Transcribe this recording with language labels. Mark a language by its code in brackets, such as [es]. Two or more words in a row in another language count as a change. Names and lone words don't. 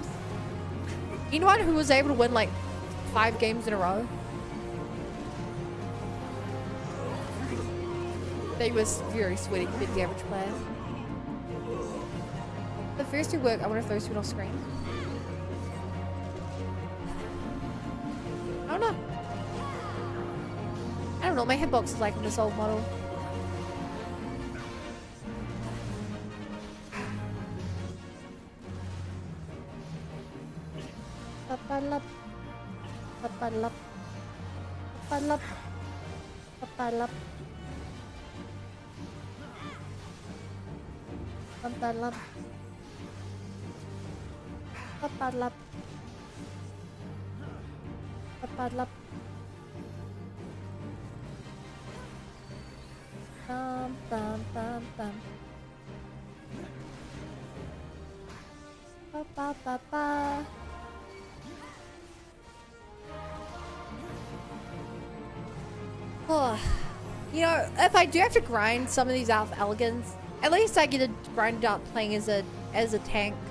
[en] Anyone who was able to win like 5 games in a row, they was very sweaty compared to the average player. The first 2 work, I want to throw soon off screen. I don't know. I don't know what my hitbox is like on this old model. Ba-ba-lup. Ba-ba-lup. Ba-ba-lup. Ba-ba-lup. Ba-ba-lup. Ba-ba-lup. Ba-ba-lup. Bum, bum, bum, bum. Ba-ba-ba-ba. Oh, you know, if I do have to grind some of these out of elegance, at least I get to grind it out playing as a tank.